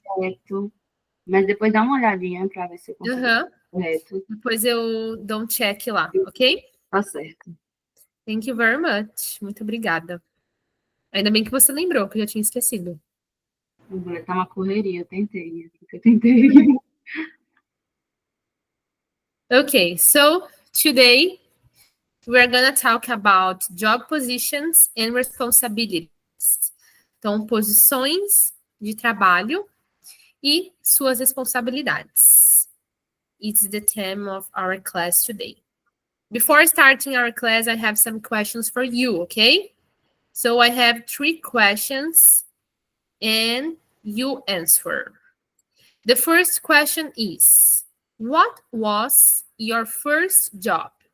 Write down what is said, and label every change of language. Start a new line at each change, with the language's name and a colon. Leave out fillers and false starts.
Portuguese: correto, mas depois dá uma olhadinha para ver se eu consigo correto. Depois eu dou um check lá, ok? Tá certo.
English: Thank you very much.
Portuguese: Muito obrigada. Ainda bem que você lembrou, que eu já tinha esquecido. Tá uma correria, eu tentei.
English: Okay, so today we're gonna talk about job positions and responsibilities.
Portuguese: Então, posições de trabalho e suas responsabilidades.
English: It's the theme of our class today. Before starting our class, I have some questions for you, okay? So I have 3 questions and you answer. The first question is, what was your first job?